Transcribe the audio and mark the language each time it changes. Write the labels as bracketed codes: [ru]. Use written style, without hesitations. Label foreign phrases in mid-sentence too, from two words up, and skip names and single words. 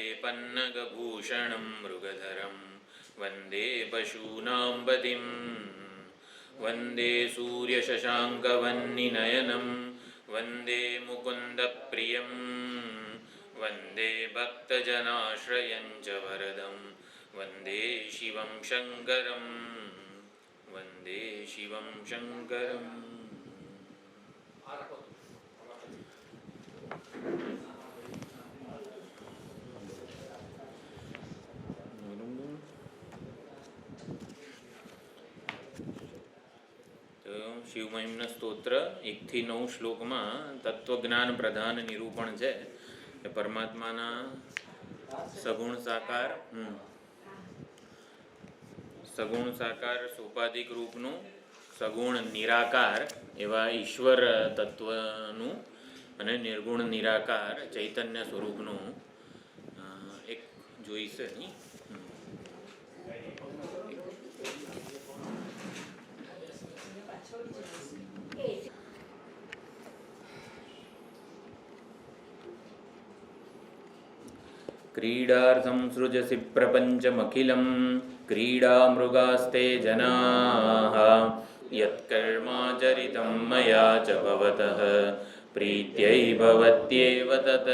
[sa] पन्नगभूषणं मृगधरं वन्दे पशूनां पतिं वन्दे सूर्यशशाङ्कवह्निनयनं वन्दे मुकुन्दप्रियं वन्दे भक्तजनाश्रयं च वरदं वन्दे शिवं शङ्करं वन्दे शिवं शङ्करम्। [gu] શિવમહિમ્ન સ્તોત્ર 1-9 શ્લોકમાં તત્વજ્ઞાન પ્રધાન નિરૂપણ છે. પરમાત્માના સગુણ સાકાર સોપાધિક રૂપનું સગુણ નિરાકાર એવા ઈશ્વર તત્વનું અને નિર્ગુણ નિરાકાર ચૈતન્ય સ્વરૂપનું એક જોઈશે નહીં. [sa] क्रीडार्थं सृजसि प्रपञ्चमखिलं क्रीडामृगास्ते जनाः यत्कर्माचरितं मया च भवतः प्रीत्यै भवत्येव तत्।